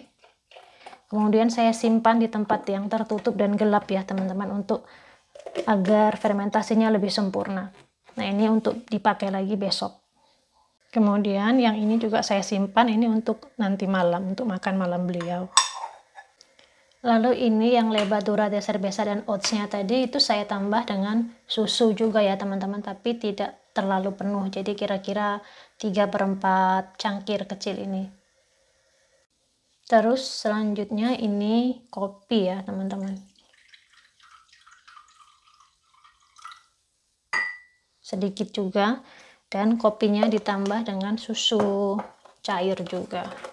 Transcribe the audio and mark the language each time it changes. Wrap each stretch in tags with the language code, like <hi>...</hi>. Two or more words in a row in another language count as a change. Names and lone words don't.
<id>Kemudian saya simpan di tempat yang tertutup dan gelap ya teman-teman, untuk agar fermentasinya lebih sempurna. Nah ini untuk dipakai lagi besok. Kemudian yang ini juga saya simpan, ini untuk nanti malam, untuk makan malam beliau. Lalu ini yang</id> <es>levadura de cerveza</es> <id>dan oatsnya tadi itu saya tambah dengan susu juga ya teman-teman, tapi tidak terlalu penuh, jadi kira-kira 3/4 cangkir kecil ini. Terus selanjutnya ini kopi ya teman-teman, sedikit juga, dan kopinya ditambah dengan susu cair juga.</id>